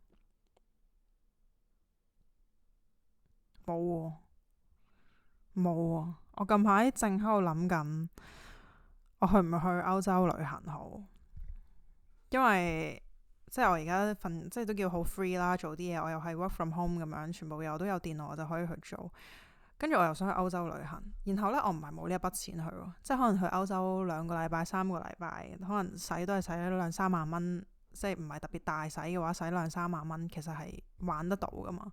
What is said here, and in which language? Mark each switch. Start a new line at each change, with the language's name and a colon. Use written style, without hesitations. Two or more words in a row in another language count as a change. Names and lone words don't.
Cantonese: 冇喎，我近排正喺度諗緊，我去唔去歐洲旅行好？因為即係我而家即係都叫好 free 啦，做啲嘢我又係
English: work from home
Cantonese: 咁樣，全部嘢我都有電腦，我就可以去做。跟住我又想去歐洲旅行，然後呢，我唔係冇呢一筆錢去，即係可能去歐洲2個禮拜、3個禮拜，可能使都係使2-3萬蚊，即係唔係特別大使嘅話，使2-3萬蚊，其實係玩得到噶嘛。